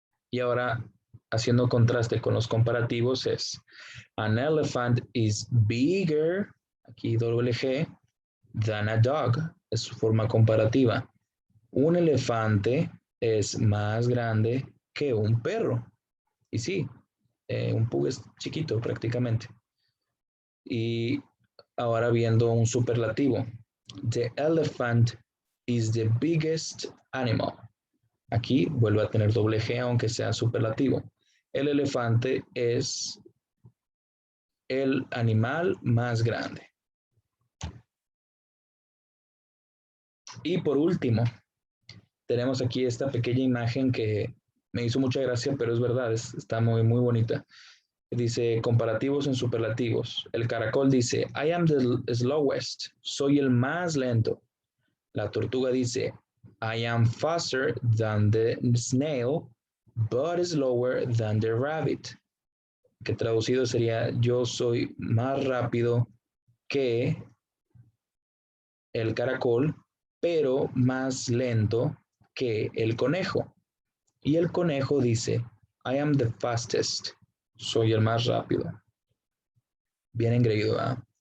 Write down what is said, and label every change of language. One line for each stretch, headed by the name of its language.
Spanish: Y ahora, haciendo contraste con los comparativos, es
English: an elephant is bigger,
Spanish: aquí doble G,
English: than a dog,
Spanish: es su forma comparativa. Un elefante es más grande que un perro. Y sí, un pug es chiquito prácticamente. Y ahora viendo un superlativo.
English: The elephant is the biggest animal.
Spanish: Aquí vuelve a tener doble G aunque sea superlativo. El elefante es el animal más grande. Y por último, tenemos aquí esta pequeña imagen que me hizo mucha gracia, pero es verdad, está muy, muy bonita. Dice comparativos en superlativos. El caracol dice,
English: I am the slowest,
Spanish: soy el más lento. La tortuga dice,
English: I am faster than the snail, but slower than the rabbit.
Spanish: Que traducido sería, yo soy más rápido que el caracol, pero más lento que el conejo. Y el conejo dice,
English: I am the fastest,
Spanish: soy el más rápido. Bien engreído, ¿eh?